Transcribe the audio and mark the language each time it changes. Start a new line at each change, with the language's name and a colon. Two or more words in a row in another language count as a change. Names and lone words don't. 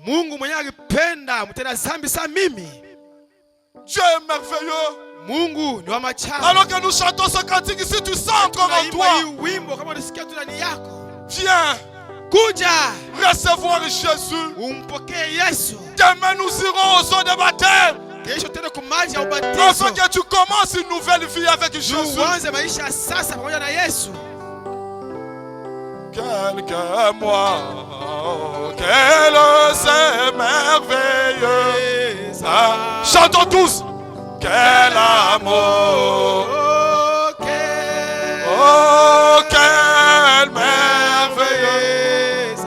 French: Dieu est merveilleux. Alors que nous chantons ce cantique, si tu sens encore en toi, viens.
Swahili: kuja
French: recevoir Jésus.
Swahili: umpokee Yesu.
French: Demain, nous irons aux eaux de baptême.
Swahili: Kesho tena kwa maji ya ubatizo.
French: Afin que tu commences une nouvelle vie avec Jésus.
Swahili: Uanze maisha sasa pamoja na Yesu.
French: Quelques mois, quel c'est merveilleux. Ah, chantons tous. Quel amour. Oh, quel merveilleux.